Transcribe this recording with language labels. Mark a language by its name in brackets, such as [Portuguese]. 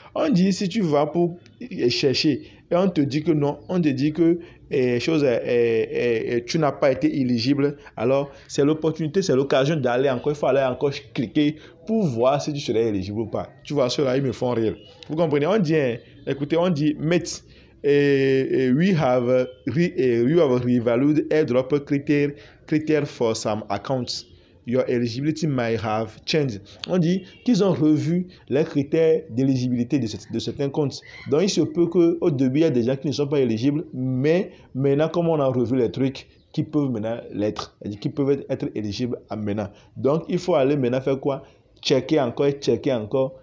[French] On dit si tu vas pour chercher et on te dit que non, on te dit que tu n'as pas été éligible, alors c'est l'opportunité, c'est l'occasion d'aller encore, il faut aller encore cliquer pour voir si tu serais éligible ou pas. Tu vois, ceux-là, ils me font rire. Vous comprenez? On dit, écoutez, on dit, [English] mates, we have revalued airdrop criteria for some accounts. Your eligibility might have changed. [French] On dit qu'ils ont revu les critères d'éligibilité de certains comptes. Donc, il se peut qu'au début, il y a des gens qui ne sont pas éligibles, mais maintenant, comme on a revu les trucs, qui peuvent maintenant l'être, qui peuvent être éligibles à maintenant. Donc, il faut aller maintenant faire quoi? Checker encore.